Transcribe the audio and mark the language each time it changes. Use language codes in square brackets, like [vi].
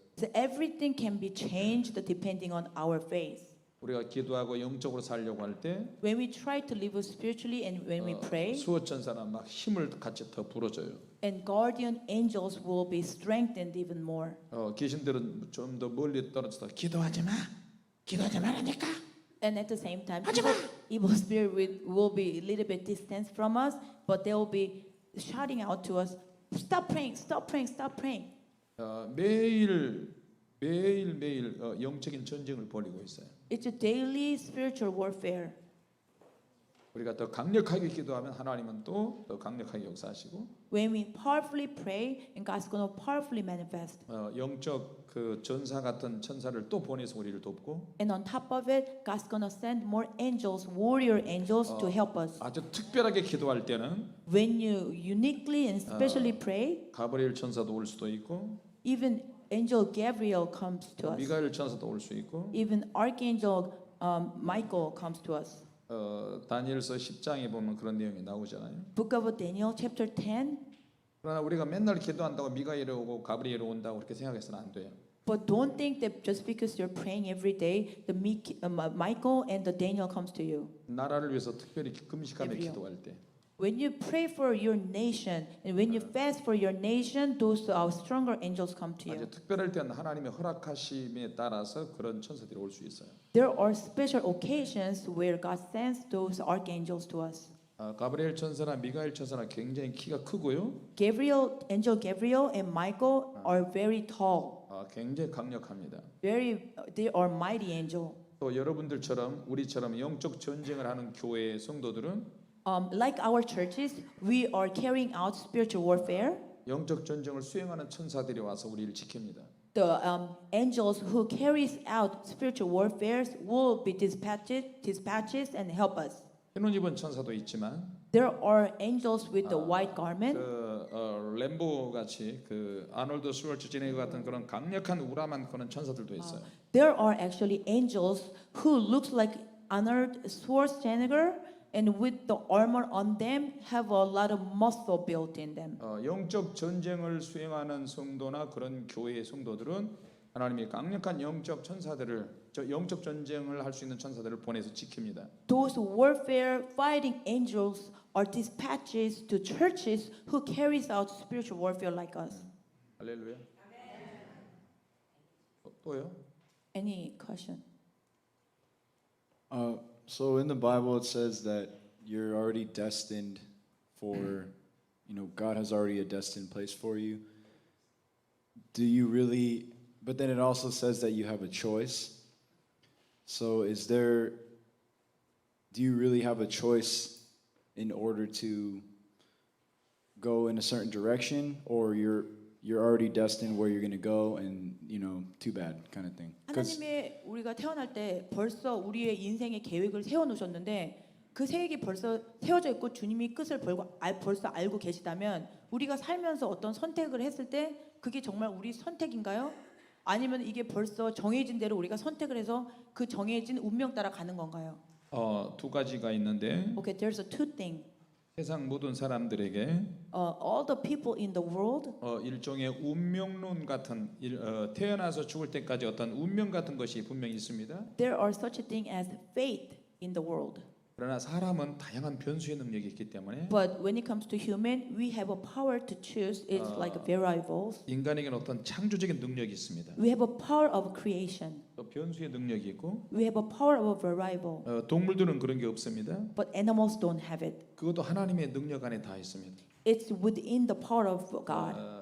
[en] So everything can be changed depending on our faith. [ko] 우리가 기도하고 영적으로 살려고 할 때 [en] When we try to live spiritually and when we pray, [ko] 수호 천사는 막 힘을 같이 더 불어줘요. [en] and guardian angels will be strengthened even more. [ko] 귀신들은 좀 더 멀리 떨어져서 기도하지 말라니까. [en] And at the same time, evil spirit will be a little bit distant from us, but they will be shouting out to us, stop praying, stop praying, stop praying. [ko] 매일 영적인 전쟁을 벌이고 있어요. [en] It's a daily spiritual warfare. [ko] 우리가 더 강력하게 기도하면 하나님은 또 더 강력하게 역사하시고 [en] When we powerfully pray, and God's going to powerfully manifest. [ko] 영적 그 전사 같은 천사를 또 보내서 우리를 돕고 [en] And on top of it, God's going to send more angels, warrior angels, to help us. [ko] 아주 특별하게 기도할 때는 [en] When you uniquely and specially pray, [ko] 가브리엘 천사도 올 수도 있고 [en] even angel Gabriel comes to us. [ko] 미가엘 천사도 올 수 있고 [en] Even archangel Michael comes to us. [ko] 다니엘서 10장에 보면 그런 내용이 나오잖아요. [en] Book of Daniel, chapter 10. [ko] 그러나 우리가 맨날 기도한다고 미가엘이 오고 가브리엘이 온다고 그렇게 생각해서는 안 돼요. [en] But don't think that just because you're praying every day, the Michael and the Daniel comes to you. [ko] 나라를 위해서 특별히 금식하며 [en] Gabriel. [ko] 기도할 때 [en] When you pray for your nation and when you fast for your nation, those stronger angels come to [ko] 아주 [en] you. [ko] 특별할 때는 하나님의 허락하심에 따라서 그런 천사들이 올 수 있어요. [en] There are special occasions where God sends those archangels to us. [ko] 가브리엘 천사나 미가엘 천사나 굉장히 키가 크고요. [en] Angel Gabriel and Michael are very tall. [ko] 굉장히 강력합니다. [en] They are mighty angel. [ko] 또 여러분들처럼 우리처럼 영적 전쟁을 하는 교회의 성도들은 [en] Like our churches, we are carrying out spiritual warfare. [ko] 영적 전쟁을 수행하는 천사들이 와서 우리를 지킵니다. [en] The angels who carries out spiritual warfare will be dispatches and help us. [ko] 흰옷 입은 천사도 있지만 [en] There are angels with the white garment. [ko] 램보 같이 아놀드 슈왈츠제네거 같은 그런 강력한 우람한 그런 천사들도 있어요. [en] There are actually angels who looks like Arnold Schwarzenegger and with the armor on them have a lot of muscle built in them. [ko] 영적 전쟁을 수행하는 성도나 그런 교회의 성도들은 하나님이 강력한 영적 전쟁을 할 수 있는 천사들을 보내서 지킵니다. [en] Those warfare fighting angels are dispatches to churches who carries out spiritual warfare like us. [ko] 할렐루야. 또요? [en] Any question? So in the Bible it says that you're already destined for, God has already a destined place for you. Do you really, but then it also says that you have a choice. So do you really have a choice in order to go in a certain direction, or you're already destined where you're going to go and, too bad kind of thing? [ko] 하나님의 우리가 태어날 때 벌써 우리의 인생의 계획을 세워 놓으셨는데 그 계획이 벌써 세워져 있고 주님이 끝을 벌써 알고 계시다면 우리가 살면서 어떤 선택을 했을 때 그게 정말 우리 선택인가요? 아니면 이게 벌써 정해진 대로 우리가 선택을 해서 그 정해진 운명 따라 가는 건가요? 두 가지가 있는데 [en] Okay, there's a two thing. [ko] 세상 모든 사람들에게 [en] All the people in the world, [ko] 일종의 운명론 같은 태어나서 죽을 때까지 어떤 운명 같은 것이 분명히 있습니다. [en] there are such a thing as fate in the world. [ko] 그러나 사람은 다양한 변수의 능력이 있기 때문에 [en] But when it comes to human, we have a power to choose. It's like variables. [ko] 인간에게는 어떤 창조적인 능력이 있습니다. [en] We have a power of creation. [ko] 또 변수의 능력이 있고 [en] We have a power of a variable. [ko] 동물들은 그런 게 없습니다. [en] But animals don't have it. [ko] 그것도 하나님의 능력 안에 다 있습니다. [en] It's within the power of God.